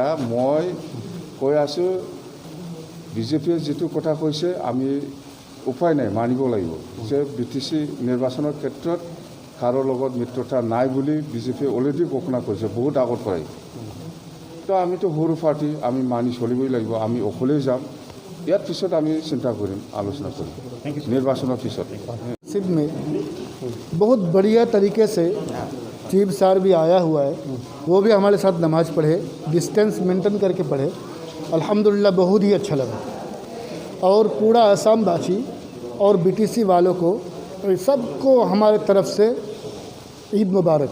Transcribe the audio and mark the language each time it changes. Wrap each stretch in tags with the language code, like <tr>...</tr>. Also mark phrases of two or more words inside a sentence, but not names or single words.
<as>মই কৈ আছোঁ, BJPয়ে যিটো কথা কৈছে আমি উপায় নাই, মানিব লাগিব যে BTC নিৰ্বাচনৰ ক্ষেত্ৰত কাৰো লগত মিত্ৰতা নাই বুলি BJPয়ে অলৰেডি ঘোষণা কৰিছে বহুত আগৰ পৰাই। তো আমিতো সৰু পাৰ্টি, আমি মানি চলিবই লাগিব। আমি অকলেই যাম, ইয়াৰ পিছত আমি চিন্তা কৰিম, আলোচনা কৰিম নিৰ্বাচনৰ পিছত।</as> <hi>सिंध में बहुत बढ़िया तरीके से चीफ सार भी आया हुआ है, वो भी हमारे साथ नमाज़ पढ़े,</hi> <en>distance maintain</en> <hi>करके पढ़े। अल्हम्दुलिल्लाह बहुत ही अच्छा लगा। और पूरा असम वासी और BTC वालों को सबको हमारे तरफ से ईद मुबारक।</hi>